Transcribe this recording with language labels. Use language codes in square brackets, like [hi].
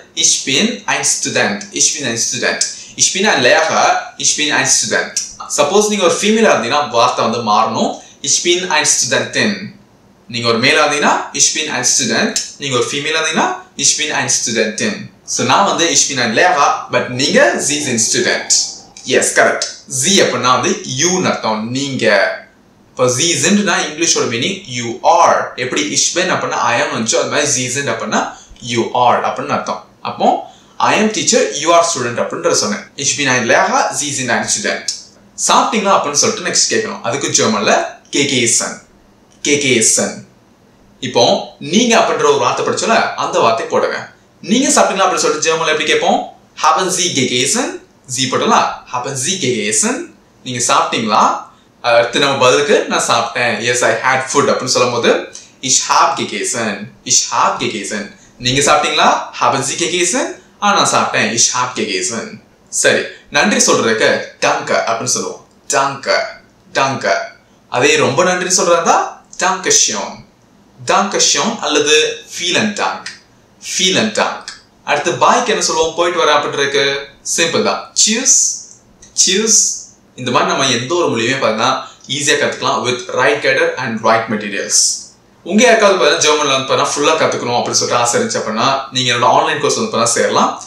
[de] Ich bin ein Student. Ich bin ein Student. Ich bin ein Lehrer. Ich bin ein Student. [ta] Suppose நீங்க ஒரு ஃபீமேலா இருந்தீங்கன்னா வார்த்தை வந்து மாறணும். [de] Ich bin ein Studentin. [ta] நீங்க ஒரு மேலா இருந்தீங்கன்னா [de] ich bin ein Student. [ta] நீங்க ஒரு ஃபீமேலா இருந்தீங்கன்னா [de] ich bin ein Studentin. So [ta] நான் வந்து [de] ich bin ein Lehrer, but [ta] நீங்க [de] sie sind Student. [en] Yes, correct. [ta] Sie அப்படின்னா வந்து [en] you [ta] ன்னு அர்த்தம், நீங்க. இப்போ [de] sie sind [ta] னா இங்கிலீஷோட மீனிங் [en] you are. [ta] எப்படி [de] ich bin [ta] அப்படின்னா [en] I am [ta] வந்துச்சோ அது மாதிரி [de] sie sind [ta] அப்படின்னா [en] you are [ta] அப்படின்னு அர்த்தம். அப்போ [en] I am teacher, you are student [ta] அப்படின்ற சொன்னேன். [de] Ich bin ein Lehrer, Sie sind ein Student. [ta] சாப்பிட்டீங்களா அப்படின்னு சொல்லிட்டு நெக்ஸ்ட் கேட்கணும். அதுக்கு ஜெர்மன்ல கேகேசன். கேகேசன். இப்போ நீங்க அப்படின்ற ஒரு வார்த்தை படிச்சோல அந்த வார்த்தை போடுங்க. நீங்க சாப்பிட்டீங்களா அப்படின்னு சொல்லிட்டு ஜெர்மன்ல எப்படி கேட்போம்? [de] Haben Sie gegessen? Sie [ta] போடலாம். [de] Haben Sie gegessen? [ta] நீங்க சாப்பிட்டீங்களா? அடுத்து நம்ம பதிலுக்கு நான் சாப்பிட்டேன். [en] Yes, I had food [ta] அப்படின்னு சொல்லும்போது [de] Ich habe gegessen. Ich habe gegessen. [ta] நீங்க சாப்பிட்டீங்களா? [de] Haben Sie gegessen? [ta] நான் சாப்பிட்டேன். [de] Ich habe gegessen. [ta] சரி, நன்றி சொல்றதுக்கு danke அப்படின்னு சொல்லுவோம். [de] Danke, danke. [ta] அதே ரொம்ப நன்றி சொல்றதா [de] danke schön. Danke schön அல்லது vielen Dank. Vielen Dank. [ta] அடுத்து பாய்க்கு என்ன சொல்லுவோம்? போயிட்டு வர அப்படின்றதுக்கு சிம்பிள் தான். [de] Tschüss. Tschüss. [ta] இந்த மாதிரி நம்ம எந்த ஒரு மொழியுமே பார்த்தீங்கன்னா ஈஸியாக கற்றுக்கலாம் [en] with right guide and right materials. [ta] உங்க யாருக்காவது பார்த்தீங்கன்னா ஜெர்மன்ல வந்து பார்த்தீங்கன்னா ஃபுல்லாக கற்றுக்கணும் அப்படின்னு சொல்லிட்டு ஆசை இருந்துச்சு அப்படின்னா நீங்கள் என்னோட ஆன்லைன் கோர்ஸ் வந்து பார்த்தீங்கன்னா சேரலாம்.